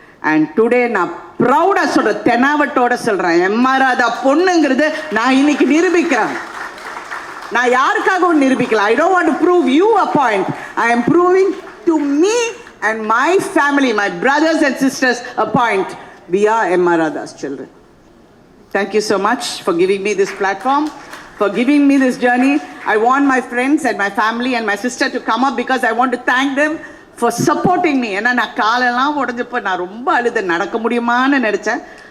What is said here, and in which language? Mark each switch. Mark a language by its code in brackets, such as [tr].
[en] and today [ta] நான் ப்ரௌடாக சொல்கிறேன், தெனாவட்டோட சொல்கிறேன், எம்ஆர் ராதா பொண்ணுங்கிறது நான் இன்னைக்கு நிரூபிக்கிறேன். நான் யாருக்காகவும் நிரூபிக்கல. [en] I don't want to prove you a point, I am proving to me and my family, my brothers and sisters a point. We are M.R. Radha's children. Thank you so much for giving me this platform, for giving me this journey. I want my friends and my family and my sister to come up because I want to thank them for supporting me. [ta] ஏன்னா நான் காலெல்லாம் உடஞ்சப்போ நான் ரொம்ப அழுது நடக்க முடியுமான்னு நினச்சேன்.